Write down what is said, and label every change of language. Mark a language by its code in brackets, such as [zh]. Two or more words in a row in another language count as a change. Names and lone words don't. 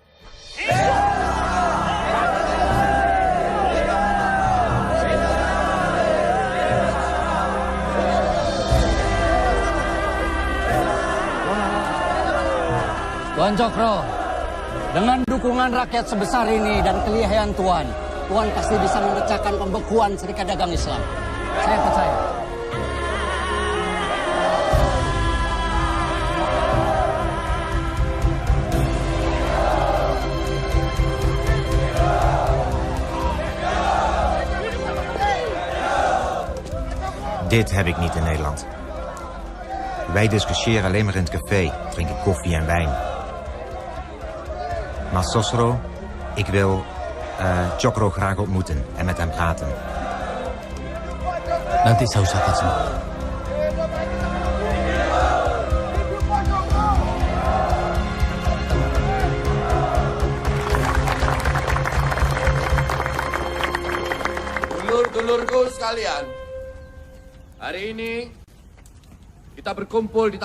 [id] Tuan Cokro, dengan dukungan rakyat sebesar ini dan kelihayan Tuan, Tuan pasti bisa memecahkan pembekuan Serikat Dagang Islam. Saya percaya. [nl] Dit heb ik niet in Nederland. Wij discussiëren alleen maar in het café, drinken koffie en wijn. Maar Sosro, ik wil Cokro graag ontmoeten en met hem praten. [id] Nanti saya usahakan semua. Dulur-dulurku sekalian, hari ini kita berkumpul di